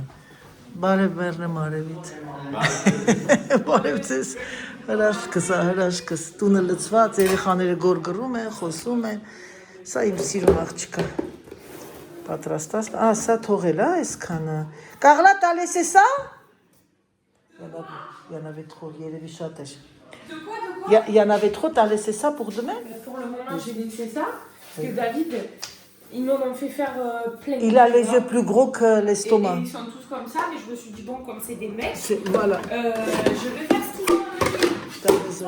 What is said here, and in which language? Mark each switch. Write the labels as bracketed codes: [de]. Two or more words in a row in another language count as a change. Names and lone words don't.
[hy] Բարև մերնեմ արևից։ Բարև ձեզ, հրաշքս, տունը լցված, երեխաները գորգռում են, խոսում են, սա իմ սիրում աղջիկա։ Պատրաստած, սա թողել է այսքանը։ Կաղլա տալես է սա։ [fr] Il y en avait trop, [hy] երևի շատ էր։ [fr] Il y en avait trop, t'as laissé ça pour demain? Pour le moment, j'ai laissé ça. Parce que David, ils m'en ont fait faire plein. Il a les yeux plus gros que l'estomac. Et ils sont tous comme ça, mais je me suis dit, bon, comme c'est des mecs, Voilà. je vais faire ce qu'ils ont. T'as raison.